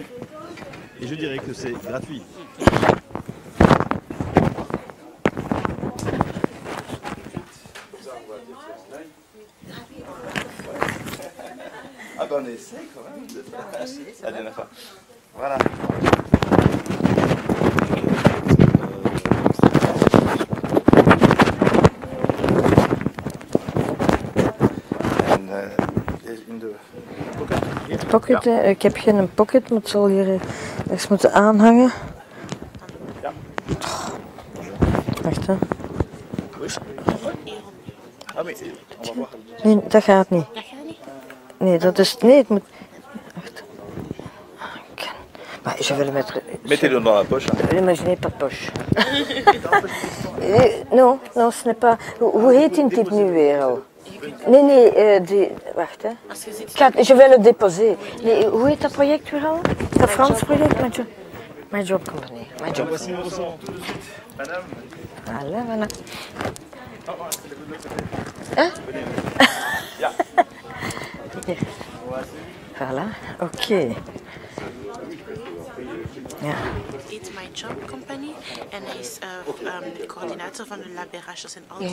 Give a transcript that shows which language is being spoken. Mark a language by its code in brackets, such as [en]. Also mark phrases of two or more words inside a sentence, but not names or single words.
[fr] Et je dirais que c'est gratuit. Ah ben on essaie quand même de faire la dernière fois. Voilà. [nl] Pocket, ik heb geen pocket, maar het zal hier eens moeten aanhangen. Ja. Wacht hè. [fr] Ah, mais on va voir. [nl] Nee, dat gaat niet. Nee, dat is. Nee, het moet. Wacht. Maar [fr] je vais le mettre. Mettez-le dans la poche. Oui, mais je n'ai pas de poche. Non, non, ce n'est pas. [nl] Hoe heet die type nu weer al? Nee, wacht hè. [fr] Je vais le déposer. [nl] Nee, hoe heet dat project weer al? Dat Frans project? My Job Company. My Job. [fr] Voici mon ressent tout de suite. Madame. Voilà. [nl] Ja. [fr] Voilà, oké. [nl] Ja. It's My Job Company en hij is coördinator van de Laberages en al die